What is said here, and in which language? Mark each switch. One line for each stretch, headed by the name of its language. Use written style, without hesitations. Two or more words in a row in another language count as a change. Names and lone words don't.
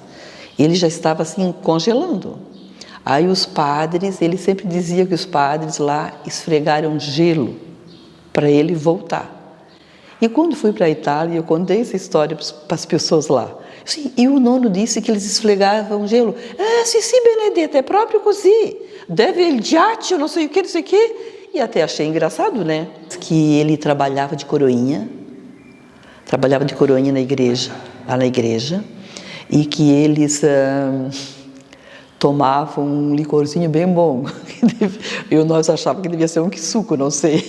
Portuguese: Ele já estava assim congelando. Aí os padres, ele sempre dizia que os padres lá esfregaram gelo para ele voltar. E quando fui para a Itália, eu contei essa história para as pessoas lá. Sim, e o nono disse que eles esfregavam gelo.
Italian: Sì, Benedetta, é próprio così. Deve il ghiaccio,
Portuguese: não sei o que, não sei o que. E até achei engraçado, né? Que ele trabalhava de coroinha na igreja, lá na igreja, e que eles tomavam um licorzinho bem bom. Nós achávamos que devia ser um suco, não sei.